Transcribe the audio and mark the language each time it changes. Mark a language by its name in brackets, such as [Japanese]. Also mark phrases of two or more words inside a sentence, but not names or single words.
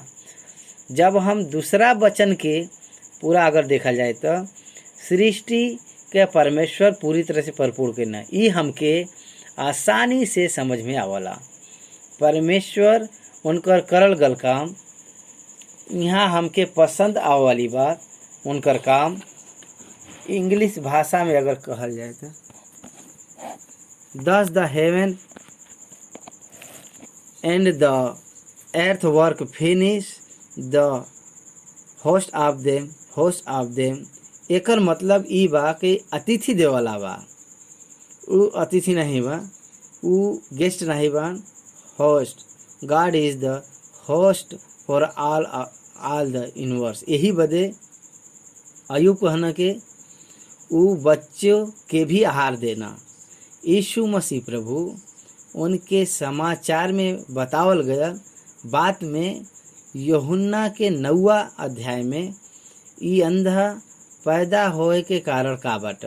[Bhojpuri] जब हम दूसरा वचन के पूरा अगर देखा जाए तो सृष्टि के परमेश्वर पूरी तरह से परिपूर्ण करना, ये हमके आसानी से समझ में आवला। परमेश्वर उनकर करल गल काम यहाँ हमके पसंद आवे वाली बात उनकर काम इंग्लिश भाषा में अगर कहल जाए तो [English] Thus the heaven and the earth work finish the host of them। [Bhojpuri] एकर मतलब ई बा कि अतिथि देवला बा, उ अतिथि नहीं बा, उ गेस्ट नहीं बा, होस्ट। [English] God is the host for all the universe. [Bhojpuri] यही बदे अयुब कहना के उ बच्चों के भी आहार देना। यीशु मसीह प्रभु उनके समाचार में बतावल गया बात में यूहन्ना के 9वां अध्याय में ई अंधा पैदा होए के कारण का बाटे।